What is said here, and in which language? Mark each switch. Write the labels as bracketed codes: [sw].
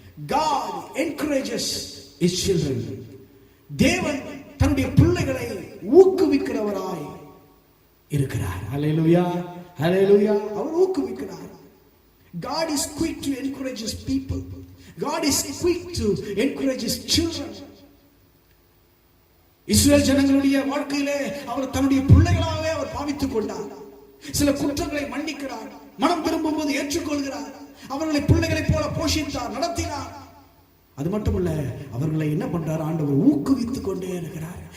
[en] God encourages his children. [ta] தேவன் தன்னுடைய பிள்ளைகளை ஊக்குவிக்கிறவராய் இருக்கிறார். ஹல்லேலூயா. ஹல்லேலூயா. அவர் ஊக்குவிக்கிறார். [en] God is quick to encourage his people. God is quick to encourage his children. [ta] இஸ்ரவேல் ஜனங்களுடைய வாழ்க்கையிலே அவர் தன்னுடைய பிள்ளைகளாகவே அவர் பாவித்துக் கொண்டார். சில குற்றங்களை மன்னிக்கிறார், மனம் திரும்பும்போது ஏற்றுக்கொள்கிறார், அவர்களை பிள்ளைகளைப் போல போஷித்தார், நடத்தினார். அது மட்டுமல்ல, அவர்களை என்ன பண்றார்? ஆண்டவர் ஊக்குவித்துக் கொண்டே இருக்கிறார்.